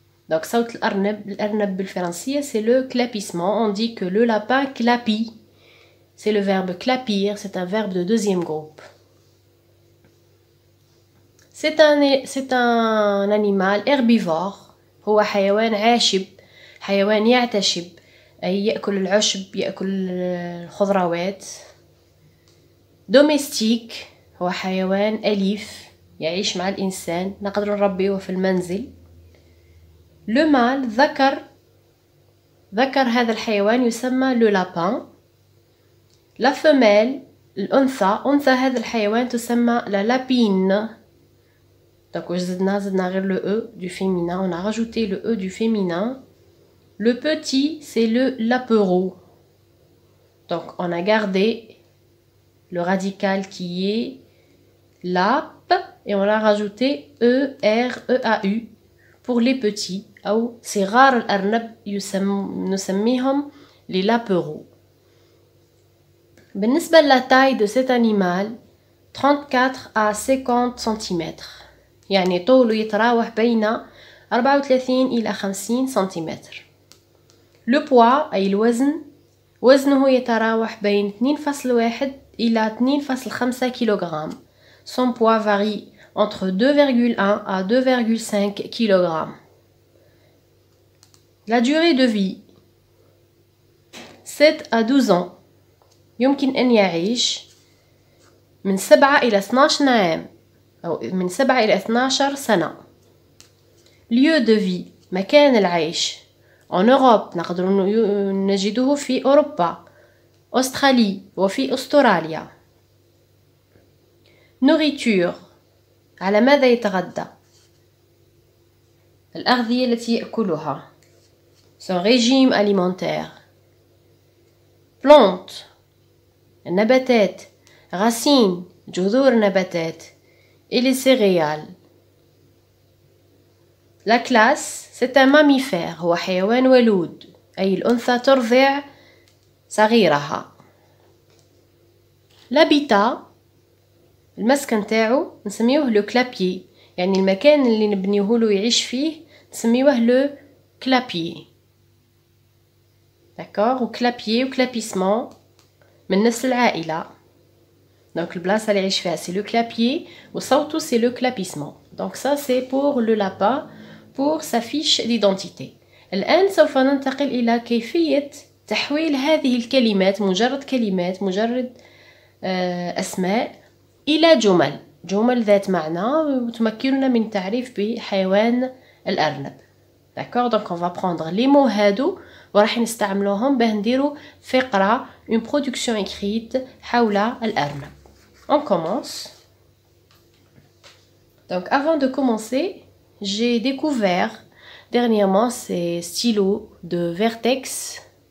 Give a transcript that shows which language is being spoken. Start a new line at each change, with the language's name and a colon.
French: Donc,
Arabic: صوت الأرنب بالفرنسية
French: c'est le clapissement. On dit que le lapin clapit. C'est le verbe clapir, c'est un verbe de deuxième groupe. C'est un animal herbivore.
Arabic: هو حيوان عاشب، حيوان يعتشب، أي يأكل العشب، يأكل الخضروات. دوميستيك هو حيوان أليف يعيش مع الإنسان، نقدر نربيه في المنزل. لو مال ذكر هذا الحيوان يسمى لو لابان. لا فمال أنثى هذا الحيوان تسمى لا لابين.
French: Donc
Arabic: زدنا غير
French: le e du féminin, on a rajouté le e du féminin. Le petit, c'est le lapereau. Donc, on a gardé le radical qui est lap et on a rajouté E-R-E-A-U pour les petits.
Arabic: أو صغار الأرنب نسميهم les lapereaux. بالنسبة
French: la taille de cet animal, 34 à 50 cm.
Arabic: يعني طوله يتراوح بين 34 إلى 50 سنتيمتر.
French: Le poids
Arabic: أي الوزن، وزنه يتراوح بين 2.1 إلى 2.5 كيلوغرام.
French: Son poids varie entre 2,1 à 2,5 kg. La durée de vie 7 à 12 ans.
Arabic: يمكن أن يعيش من 7 إلى 12 عام أو من 7 إلى 12 سنة.
French: Lieu de vie
Arabic: مكان العيش
French: En Europe
Arabic: نقدر نجده في أوروبا، أستراليا وفي أستراليا. Nourriture على ماذا يتغذى؟ الأغذية التي يأكلها.
French: Son régime alimentaire. Plantes
Arabic: النباتات،
French: racines
Arabic: جذور النباتات
French: et les céréales. La classe c'est un mammifère،
Arabic: هو حيوان ولود، أي الأنثى ترضع صغيرها. L'habitat المسكن تاعو نسميوه لو كلابيي، يعني المكان اللي نبنيوه له يعيش فيه نسميوه لو كلابيي. d'accord و كلابيي و كلابيسمون من نفس العائلة.
French: donc
Arabic: البلاصة اللي يعيش فيها
French: c'est le clapier
Arabic: وصوته
French: c'est le clapissement. donc ça c'est pour le lapin pour sa fiche d'identité.
Arabic: الآن سوف ننتقل إلى كيفية تحويل هذه الكلمات، مجرد كلمات، مجرد أسماء، إلى جمل ذات معنى وتمكننا من تعريف بحيوان الأرنب.
French: d'accord donc on va prendre les mots
Arabic: هادو وراح نستعملوهم باه نديرو فقرة
French: une production écrite
Arabic: حول الأرنب.
French: on commence. Donc avant de commencer, j'ai découvert dernièrement ces stylos de Vertex.